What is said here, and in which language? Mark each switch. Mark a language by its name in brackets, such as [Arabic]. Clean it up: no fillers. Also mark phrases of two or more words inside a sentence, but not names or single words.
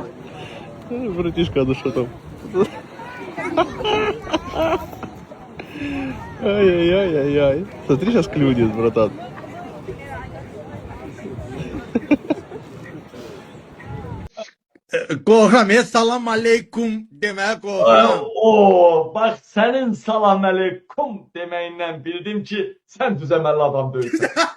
[Russian] Братишка, ну что там? Ай-яй-яй-яй-яй. Смотри, сейчас клюнет, братан. [Azerbaijani] Qorxuram, [Arabic] salam aleykum [Azerbaijani] deməyə qorxuram. Bax sənin [Arabic] salam əleykum [Azerbaijani] deməyindən bildim ki, sən düzəməlli adam deyilsən.